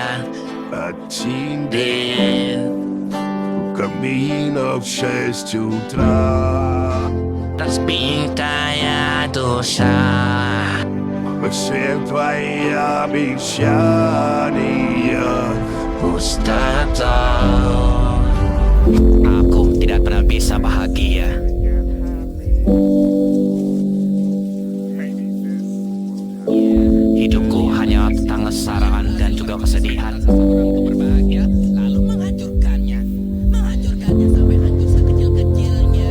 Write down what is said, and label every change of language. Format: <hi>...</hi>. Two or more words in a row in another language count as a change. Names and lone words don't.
<ru>от тебя. В камине в 6 утра разбитая душа. все твои обещания</ru> <id>Pustaka. Aku tidak pernah bisa bahagia. Hidupku hanya tentang kesengsaraan dan juga kesedihan. Untuk berbahagia, lalu menghancurkannya sampai hancur sekecil-kecilnya.</id>